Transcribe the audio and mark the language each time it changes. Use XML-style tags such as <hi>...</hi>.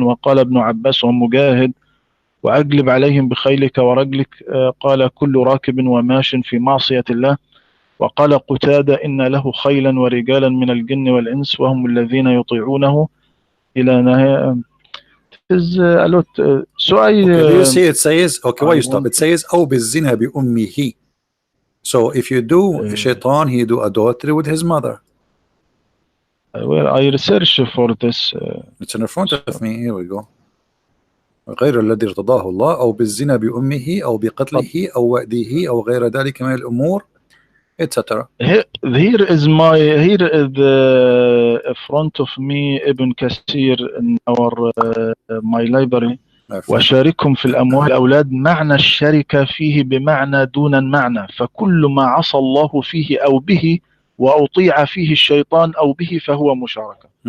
<ar>وقال ابن عباس ومجاهد وأجلب عليهم بخيلك ورجلك قال كل راكب وماش في معصية الله. وقال قتادة إن له خيلا ورجالا من الجن والإنس وهم الذين يطيعونه إلى نهاية.</ar> <en>So do you see it says, okay, why you stop? It says</en> <ar>أو بالزنا بأمه.</ar> <en>So if you do shaitan, he do adultery with his mother. Well, I research for this. It's in front of me. Here we go.</en> <ar>غير الذي ارتضاه الله أو بالزنا بأمه أو بقتله أو وأده أو غير ذلك من الأمور etc.</ar> <en>Here is the front of me Ibn Kathir in our my library.</en> <ar>وشاركهم في الأموال الأولاد معنى الشركة فيه بمعنى دون المعنى فكل ما عصى الله فيه أو به وأطيع فيه الشيطان أو به فهو مشاركة.</ar>